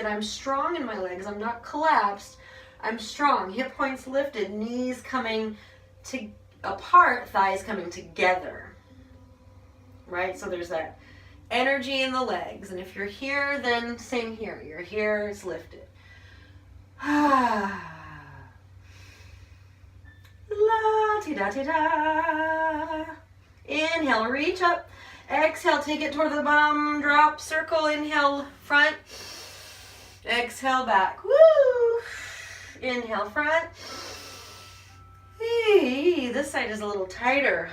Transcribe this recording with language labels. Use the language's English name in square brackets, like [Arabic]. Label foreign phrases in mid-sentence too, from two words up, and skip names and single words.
[English] I'm strong in my legs. I'm not collapsed. I'm strong. Hip points lifted, knees coming apart, thighs coming together. Right? So there's that energy in the legs. And if you're here, then same here. You're here, it's lifted. La ti da ti da. Inhale, reach up. Exhale, take it toward the bottom, drop, circle, inhale, front. Exhale, back. Woo! Inhale, front. Hey, this side is a little tighter.